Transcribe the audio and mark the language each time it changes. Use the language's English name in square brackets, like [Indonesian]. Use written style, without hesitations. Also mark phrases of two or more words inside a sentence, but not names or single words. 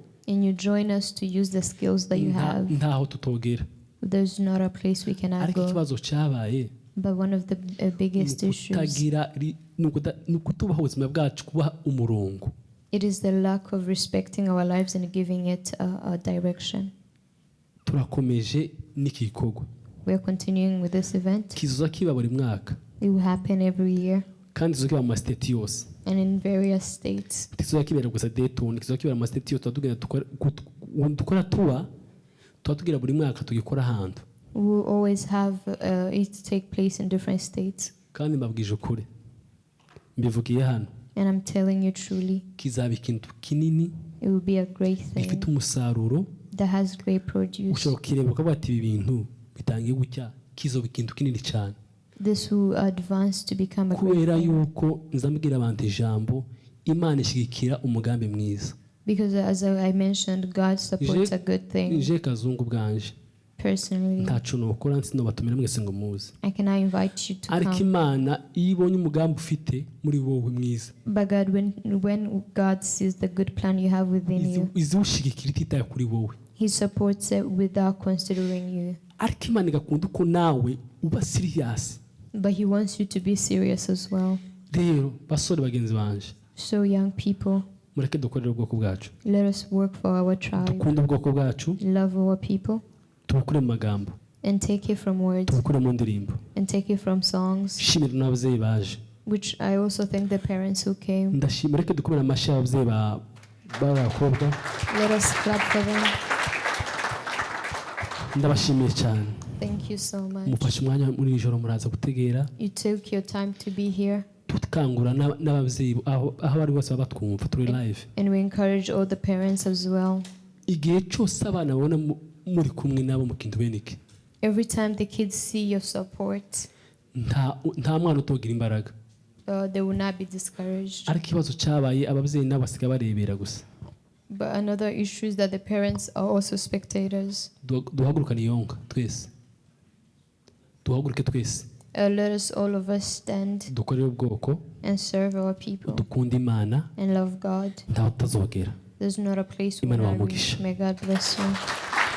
[English] and you join us to use the skills that you have, [Rundi] ntaho tutogera. [English] There's not a place we cannot [Rundi] ariko [English] go. [Rundi] ikibazo cyabaye, [English] But one of the biggest issues, [Rundi] nukutubaho ubuzima bwacu kubaha umurongo. [English] It is the lack of respecting our lives and giving it a direction. [Rundi] Turakomeje n'iki gikorwa. [English] We are continuing with this event. [Rundi] Kizoza kiba buri mwaka. [English] It will happen every year. [Rundi] Kandi kizoza kiba mu state yose. [English] And in various states. [Rundi] Kizoza kibera gusa Dayton, kizoza kibera mu state yose, tugenda dukora tugira buri mwaka tugikora ahantu. [English] We will always have it take place in different states. [Rundi] Kandi mbabwije ukuri. Mbivugiye hano. [English] And I'm telling you truly, [Rundi] kizaba ikintu kinini, [English] it will be a great thing [Rundi] gifite umusaruro [English] that has great produce. [Rundi] ushobora kireba ukavuga ati ibi bintu bitangiye gutya, kizoba ikintu kinini cyane. [English] This will advance to become a great [Rundi] kubera [English] thing. [Rundi] yuko nzambwira abantu ijambo, Imana ishigikira umugambi mwiza. [English] Because as I mentioned, God supports a good thing. [Rundi] Je kazungu bwanje [English] Personally, [Rundi] ntacu nokora nsino batumira mwese ngo muze, [English] I cannot invite you to [Rundi] ariko [English] come. [Rundi] Imana iyo ibonye umugambi ufite muri wowe mwiza, [English] But God, when God sees the good plan you have within you, [Rundi] izushigikira ititaye kuri wowe. [English] He supports it without considering you. [Rundi] Ariko Imana igakunda uko nawe uba serious. [English] But He wants you to be serious as well. [Rundi] Rero basore bagenzi banje, [English] So young people, [Rundi] mureke dukorere ubwoko bwacu, [English] let us work for our tribe, [Rundi] dukunda ubwoko bwacu, [English] love our people, [Rundi] tubukure mu magambo, [English] and take it from words, [Rundi] tubukure mu ndirimbo. [English] and take it from songs, [Rundi] Shimira n'ababyeyi baje, [English] which I also thank the parents who came. [Rundi] ndashimira, reke dukomere amashyi ababyeyi b'abakobwa. [English] Let us clap for them. [Rundi] Ndabashimiye cyane, [English] Thank you so much. [Rundi] mufashe umwanya muri iri joro muraza gutegera, [English] You took your time to be here, [Rundi] tukangura n'ababyeyi aho bari bose baba batwumva turi live. [English] and we encourage all the parents as well. [Rundi] Igihe cyose abana babona muri kumwe nabo mu kintu benike, [English] Every time the kids see your support, [Rundi] nta mwana utogira imbaraga. [English] they will not be discouraged. [Rundi] Ariko ikibazo cyabaye ababyeyi nabo basigaye barebera gusa. [English] But another issue is that the parents are also spectators. [Rundi] Duhagurukane yonka twese, duhaguruke twese, [English] Let us, all of us, stand [Rundi] dukorere ubwoko, [English] and serve our people [Rundi] dukunda Imana, [English] and love God. [Rundi] ntawe utazogera. [English] There's not a place [Rundi] Imana [English] where not [Rundi] wamugisha. [English] reach. May God bless you.